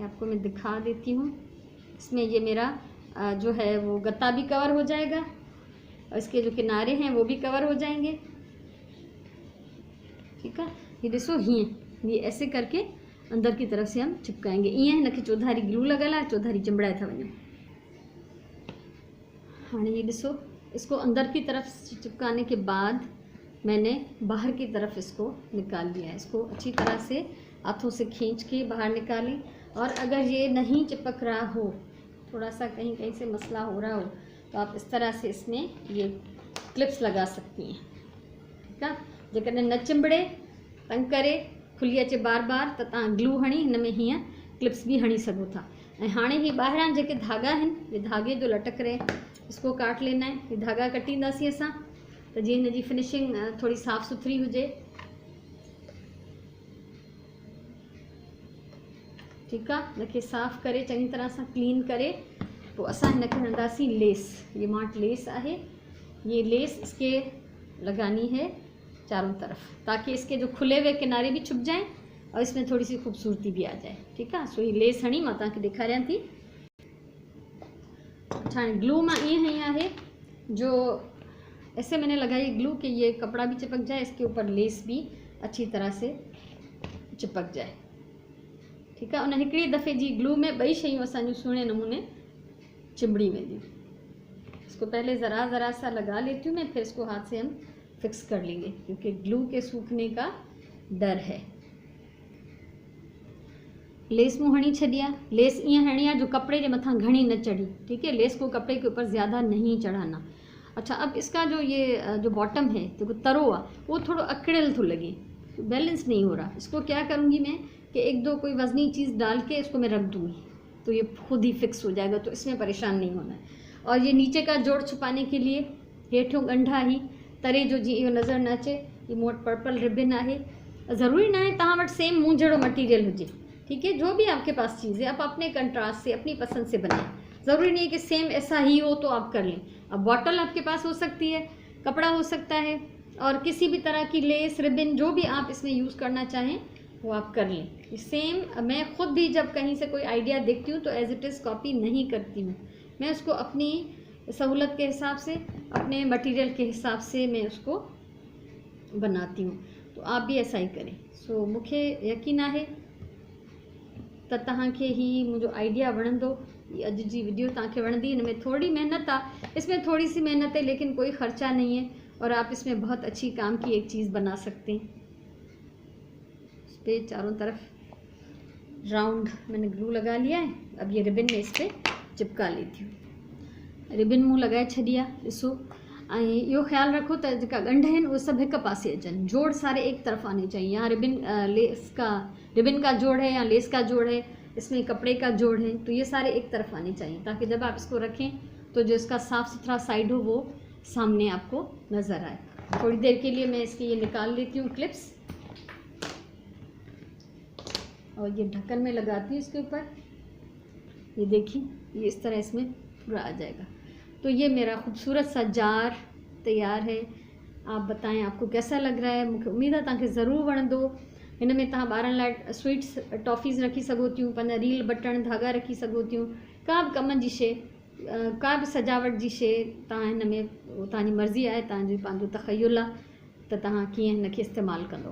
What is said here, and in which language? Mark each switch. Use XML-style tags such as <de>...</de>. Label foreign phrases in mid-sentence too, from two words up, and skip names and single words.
<hi>आपको मैं दिखा देती हूँ, इसमें ये मेरा जो है वो गत्ता भी कवर हो जाएगा और इसके जो किनारे हैं वो भी कवर हो जाएंगे। ठीक है,</hi> <sd>ये ॾिसो हीअं,</sd> <hi>ये ऐसे करके अंदर की तरफ से हम चिपकाएंगे।</hi> <sd>ईअं हिन खे चौधारी ग्लू लॻल आहे, चौधारी चिंबड़ाए था वञूं। हाणे ये ॾिसो,</sd> <hi>इसको अंदर की तरफ चिपकाने के बाद मैंने बाहर की तरफ इसको निकाल लिया है। इसको अच्छी तरह से हाथों से खींच के बाहर निकालें। और अगर ये नहीं चिपक रहा हो, थोड़ा सा कहीं कहीं से मसला हो रहा हो, तो आप इस तरह से इसमें ये क्लिप्स लगा सकती हैं। ठीक है,</hi> <sd>जेकॾहिं न चिंबड़े तंग करे खुली अचे बार बार, त तव्हां ग्लू हणी हिन में हीअं क्लिप्स भी हणी सघो था। ऐं हाणे ही ॿाहिरां जेके धागा आहिनि,</sd> <hi>ये धागे जो लटक रहे इसको काट लेना है। ये धागा</hi> <sd>कटींदासीं असां त जीअं हिन जी फिनिशिंग थोड़ी साफ़ सुथरी हुजे।</sd> <hi>ठीक है,</hi> <sd>इनके साफ़ करे चंगी तरह से क्लीन करे तो असां हिन खे हणंदासीं लेस। ये माट लेस आहे,</sd> <hi>ये लेस इसके लगानी है चारों तरफ, ताकि इसके जो खुले हुए किनारे भी छुप जाएं और इसमें थोड़ी सी खूबसूरती भी आ जाए। ठीक है,</hi> <sd>सो ये लेस हणी मां तव्हांखे ॾेखारियां थी। अच्छा, ग्लू मां ईअं हई आहे जो</sd> <hi>ऐसे मैंने लगाई ग्लू कि ये कपड़ा भी चिपक जाए, इसके ऊपर लेस भी अच्छी तरह से चिपक जाए। ठीक है,</hi> <sd>उन हिकिड़ी दफ़े जी ग्लू में 2 शयूं असांजूं सुहिणे नमूने चिंबड़ी वेंदियूं।</sd> <hi>इसको पहले ज़रा सा लगा लेती हूँ मैं, फिर इसको हाथ से हम फिक्स कर लेंगे क्योंकि ग्लू के सूखने का डर है।</hi> <sd>लेस मूं हणी छॾी आहे, लेस ईअं हणी आहे जो कपड़े के मथां घणी न चढ़ी।</sd> <hi>ठीक है, लेस को कपड़े के ऊपर ज़्यादा नहीं चढ़ाना। अच्छा, अब इसका जो ये जो बॉटम है,</hi> <sd>जो तरो आहे,</sd> <hi>वो थोड़ा</hi> <sd>अकड़ियल थो लगे,</sd> <hi>बैलेंस नहीं हो रहा। इसको क्या करूँगी मैं कि 1-2 कोई वज़नी चीज़ डाल के इसको मैं रख दूँगी तो ये खुद ही फिक्स हो जाएगा, तो इसमें परेशान नहीं होना है। और ये नीचे का जोड़ छुपाने के लिए</hi> <sd>हेठों गंढा ही तरे जो जी इहो नज़र न अचे, ये मूं वटि पर्पल रिबन आहे। ज़रूरी ना है तव्हां वटि सेम मूं जहिड़ो मटीरियल हुजे।</sd> <hi>ठीक है, जो भी आपके पास चीज़ है आप अपने कंट्रास्ट से अपनी पसंद से बनाएं। ज़रूरी नहीं है कि सेम ऐसा ही हो तो आप कर लें। अब बॉटल आपके पास हो सकती है, कपड़ा हो सकता है, और किसी भी तरह की लेस रिबन जो भी आप इसमें यूज़ करना चाहें वो आप कर लें। सेम मैं ख़ुद भी जब कहीं से कोई आइडिया देखती हूँ तो</hi> <en>as it is</en> <hi>कॉपी नहीं करती हूँ, मैं उसको अपनी सहूलत के हिसाब से, अपने मटेरियल के हिसाब से मैं उसको बनाती हूँ। तो आप भी ऐसा ही करें।</hi> <sd>सो मूंखे यकीन आहे त तव्हांखे ही मुझो आइडिया वणंदो। अॼु जी वीडियो तव्हांखे वणंदी। इनमें थोड़ी मेहनत आहे,</sd> <hi>इसमें थोड़ी सी मेहनत है, लेकिन कोई ख़र्चा नहीं है और आप इसमें बहुत अच्छी काम की एक चीज़ बना सकते हैं। इस पर चारों तरफ राउंड मैंने ग्लू लगा लिया है। अब ये रिबन में इस पर चिपका लेती हूँ।</hi> <sd>रिबन मुँह लगाए छॾी आहे। ॾिसो, ऐं इहो ख़्यालु रखो त जेका ॻंढ आहिनि उहे सभु हिक पासे अचनि,</sd> <hi>जोड़ सारे एक तरफ आने चाहिए। यहाँ रिबिन का जोड़ है या लेस का जोड़ है, इसमें कपड़े का जोड़ है, तो ये सारे एक तरफ आने चाहिए ताकि जब आप इसको रखें तो जो इसका साफ़ सुथरा साइड हो वो सामने आपको नज़र आए। थोड़ी देर के लिए मैं इसकी ये निकाल लेती हूँ क्लिप्स और ये ढक्कन में लगाती हूँ इसके ऊपर। ये देखिए, ये इस तरह इसमें पूरा आ जाएगा। तो ये मेरा ख़ूबसूरत सा जार तैयार है। आप बताएं आपको कैसा लग रहा है। मुझे उम्मीद है</hi> <sd>तव्हांखे ज़रूरु वणंदो। हिन में तव्हां ॿारनि लाइ स्वीट्स टॉफ़ीज़ रखी सघो थियूं, पंहिंजा रील बटण धागा रखी सघो थियूं, का बि कम जी शइ, का बि सजावट जी शइ तव्हां हिन में, तव्हांजी मर्ज़ी आहे, तव्हांजी पंहिंजो तख़य्युल आहे त तव्हां कीअं हिनखे इस्तेमालु कंदो।</sd>